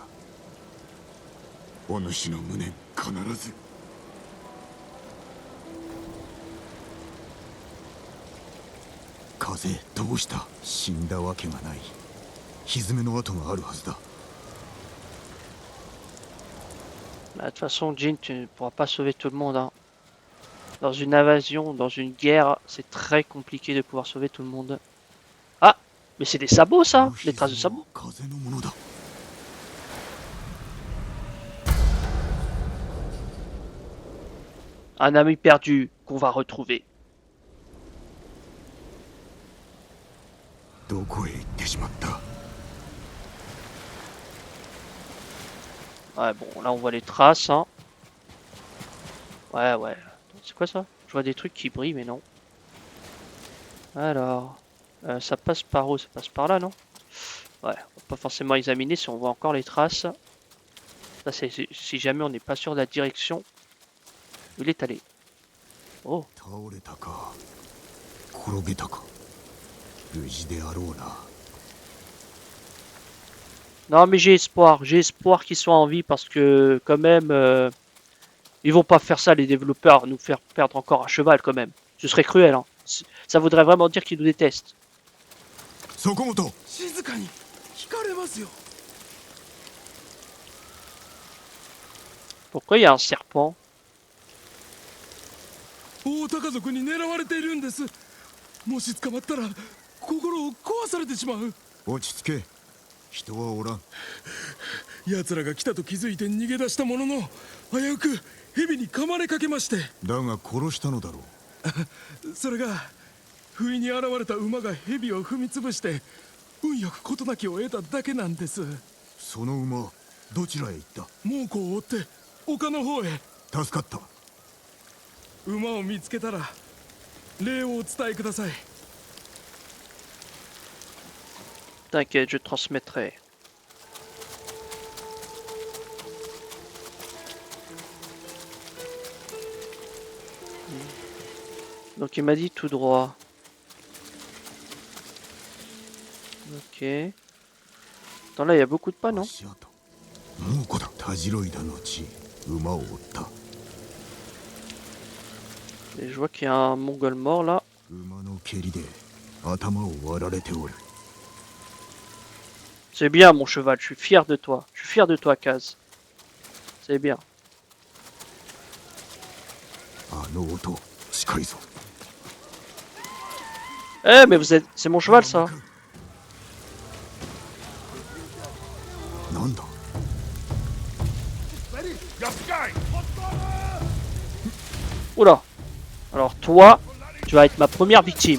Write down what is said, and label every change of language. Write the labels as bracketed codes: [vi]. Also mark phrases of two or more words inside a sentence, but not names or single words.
[ja] お主の無念必ず。風どうした？死んだわけがない。蹄の跡があるはずだ。 [fr] Bah, de toute façon, Jin, tu ne pourras pas sauver tout le monde. Hein. Dans une invasion, dans une guerre, c'est très compliqué de pouvoir sauver tout le monde. Ah, mais c'est des sabots ça, des traces de sabots. [ja] 風のものだ。 [fr] Un ami perdu qu'on va retrouver. [ja] どこへ行ってしまった。 [fr] Ouais, bon, là on voit les traces. Hein. Ouais, ouais. C'est quoi ça? Je vois des trucs qui brillent, mais non. Alors, ça passe par où? Ça passe par là, non? Ouais, on va pas forcément examiner si on voit encore les traces. Ça, c'est si jamais on n'est pas sûr de la direction où il est allé. Oh, [ja] 倒れたか転げたか無事であろうな。 [fr] non mais j'ai espoir qu'ils soient en vie parce que quand même, ils vont pas faire ça les développeurs, nous faire perdre encore un cheval quand même. Ce serait cruel, hein. Ça voudrait vraiment dire qu'ils nous détestent. [ja] そこもと。静かに聞かれますよ。 [fr] Pourquoi il y a un serpent? [ja] 大高族に狙われているんです。もし捕まったら心を壊されてしまう。落ち着け。人はおらん。奴らが来たと気づいて逃げ出したものの、危うく蛇に噛まれかけまして。だが殺したのだろう。それが不意に現れた馬が蛇を踏みつぶして運よく事なきを得ただけなんです。その馬どちらへ行った？猛虎を追って丘の方へ。助かった。馬を見つけたら礼をお伝えください。 [fr] T'inquiète, je transmettrai. Donc il m'a dit tout droit. Ok. Attends, là il y a beaucoup de pas, non? [ja] 足跡。猛虎だ。たじろいだ後馬を追った。 [fr] Et je vois qu'il y a un mongol mort là. [ja] 馬の蹴りで頭を割られておる。 [fr] C'est bien mon cheval, je suis fier de toi. Je suis fier de toi, Kaz. C'est bien. [ja] あの音近いぞ。 [fr] Eh mais vous êtes... C'est mon cheval ça. [ja] なんだ。 [fr] Oula. Alors toi, tu vas être ma première victime.